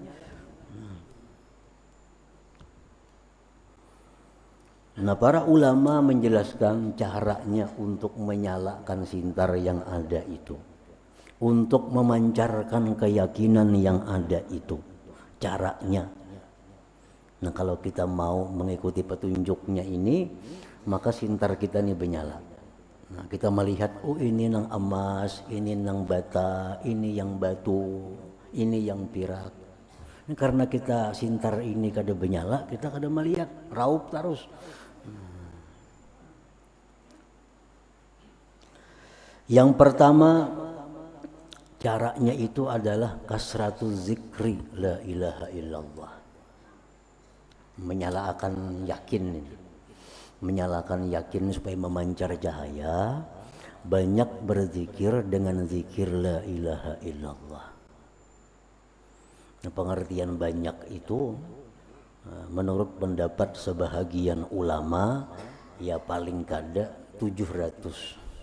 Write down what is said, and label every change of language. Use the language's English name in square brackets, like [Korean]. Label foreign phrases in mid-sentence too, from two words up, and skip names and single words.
[Indonesian] Nah, para ulama menjelaskan caranya untuk menyalakan sintar yang ada itu, untuk memancarkan keyakinan yang ada itu. Caranya, nah, kalau kita mau mengikuti petunjuknya ini, maka sintar kita ini menyala. Nah, kita melihat, ini nang emas, ini nang bata, ini yang batu, ini yang pirak. Ini karena kita sintar ini kada menyala, kita kada melihat, raup terus. Yang pertama caranya itu adalah [Arabic] كثرة ذكر لا إله إلا الله. [Indonesian] Menyalakan yakin ini. Menyalakan yakin supaya memancar cahaya, banyak berzikir dengan zikir [Arabic] لا إله إلا الله. [Indonesian] Nah, pengertian banyak itu menurut pendapat sebahagian ulama ya paling kada 700.